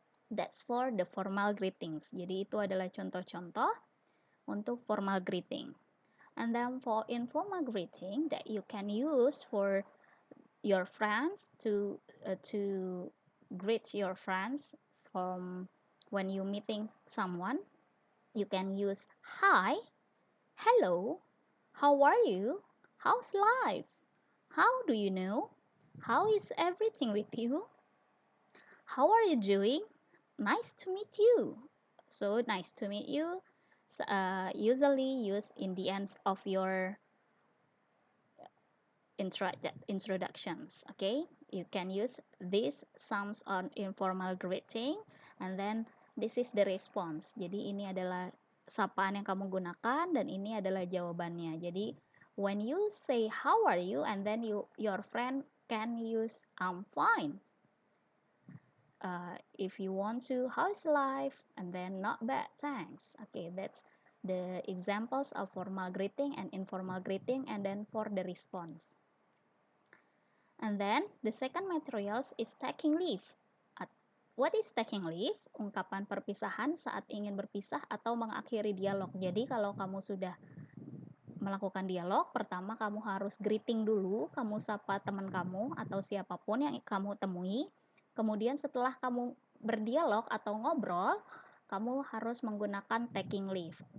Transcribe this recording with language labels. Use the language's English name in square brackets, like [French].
[English] That's for the formal greetings. [Indonesian] Jadi itu adalah contoh-contoh untuk formal greeting. [English] And then for informal greeting that you can use for your friends to greet your friends from when you meeting someone, you can use hi, hello, how are you, how's life, how do you know, how is everything with you, how are you doing, nice to meet you. So nice to meet you usually used in the end of your introductions. Okay, you can use this some on informal greeting, and then this is the response. [Indonesian] Jadi ini adalah sapaan yang kamu gunakan dan ini adalah jawabannya. Jadi [English] when you say how are you, and then your friend can use I'm fine. If you want to, how's life, and then not bad, thanks. Okay, that's the examples of formal greeting and informal greeting, and then for the response. And then the second materials is taking leave. What is taking leave? [Indonesian] Ungkapan perpisahan saat ingin berpisah atau mengakhiri dialog. Jadi kalau kamu sudah melakukan dialog, pertama kamu harus greeting dulu, kamu sapa teman kamu atau siapapun yang kamu temui. Kemudian setelah kamu berdialog atau ngobrol, kamu harus menggunakan taking leave.